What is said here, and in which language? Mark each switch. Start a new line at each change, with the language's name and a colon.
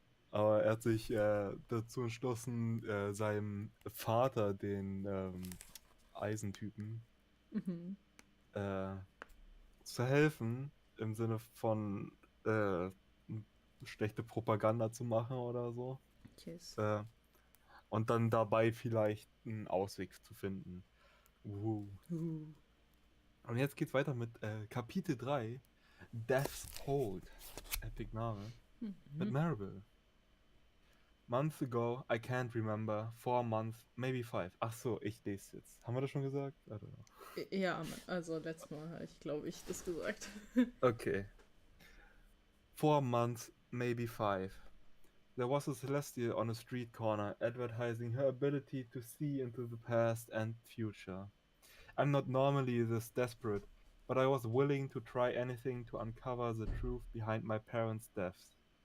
German: Aber er hat sich dazu entschlossen, seinem Vater, den Eisentypen, äh, zu helfen, im Sinne von schlechte Propaganda zu machen oder so.
English: Yes.
German: Äh, und dann dabei vielleicht einen Ausweg zu finden. Uh. Und jetzt geht's weiter mit Kapitel 3, Death's Hold.
English: Epic Name.
German: Mit Marvel.
English: Months ago, I can't remember. 4 months, maybe 5.
German: Ach so, ich lese jetzt. Haben wir das schon gesagt?
English: I don't know.
German: Ja, also letztes Mal habe ich, glaube ich, das gesagt.
English: Okay. 4 months, maybe 5. There was a celestial on a street corner advertising her ability to see into the past and future. I'm not normally this desperate, but I was willing to try anything to uncover the truth behind my parents' deaths.